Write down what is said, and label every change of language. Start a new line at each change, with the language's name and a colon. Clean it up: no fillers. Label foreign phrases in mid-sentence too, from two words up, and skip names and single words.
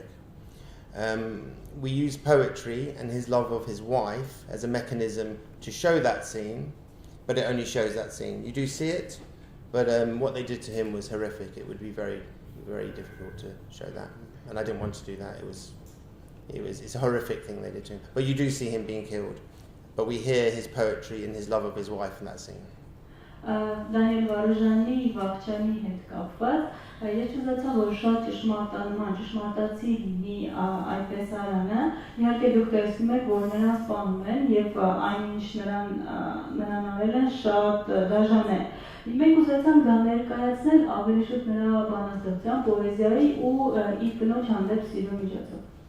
English: We used poetry and his love of his wife as a mechanism to show that scene, but it only shows that scene. You do see it, but what they did to him was horrific. It would be very, very difficult to show that, and I didn't want to do that. It's a horrific thing they did to him. But you do see him being killed, but we hear his poetry and his love of his wife in that scene.
Armenian: Դանիել Վարուժանի վաղճանի հետ կապված, ես ուզեցա, որ շատ ճշմարտացի լինի այդ տեսարանը, իհարկե դուք տեսնում եք, որ նրան սպանում են և այն ինչ նրան արել են շատ դաժան է։ Մենք ուզեցանք դա ներկայացնել ավելի շուտ նրա բանաստեղծության, պոեզիայի ու իր կնոջ հանդեպ սիրո միջոցով։